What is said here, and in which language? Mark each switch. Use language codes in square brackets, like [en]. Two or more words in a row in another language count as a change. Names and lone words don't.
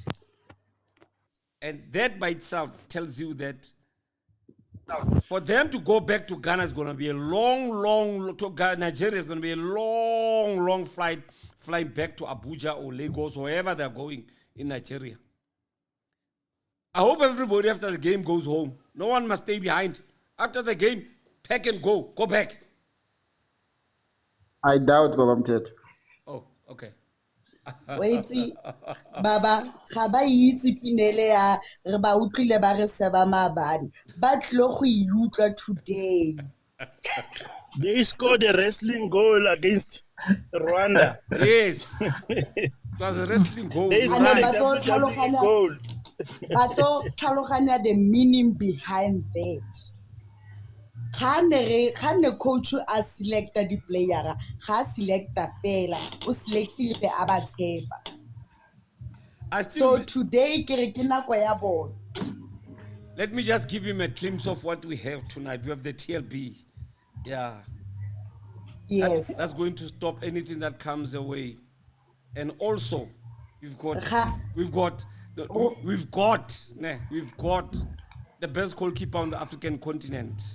[en] And that by itself tells you that for them to go back to Ghana is going to be a long, to Nigeria is going to be a long flight, flying back to Abuja or Lagos, wherever they're going in Nigeria. I hope everybody after the game goes home. No one must stay behind. After the game, pack and go back. I doubt, Baba Mthethwa. Oh, okay. Wait, Baba, [tn] ga ba itse pinele ya re ba utlwile ba re seba mabane. Ba tlo go iutlwa today. [en] They scored a wrestling goal against Rwanda. Yes. It was a wrestling goal. They scored a Right. WWE goal. But so tlhaloganya the meaning behind that. [tn] Ga ne coach a selecta di player ga selecta fela o selectile a ba tshepa. [en] So today [tn] ke re ke nako ya bona. [en] Let me just give him a glimpse of what we have tonight. We have the TLB. Yeah. Yes. That's going to stop anything that comes away. And also, we've got the best goalkeeper on the African continent.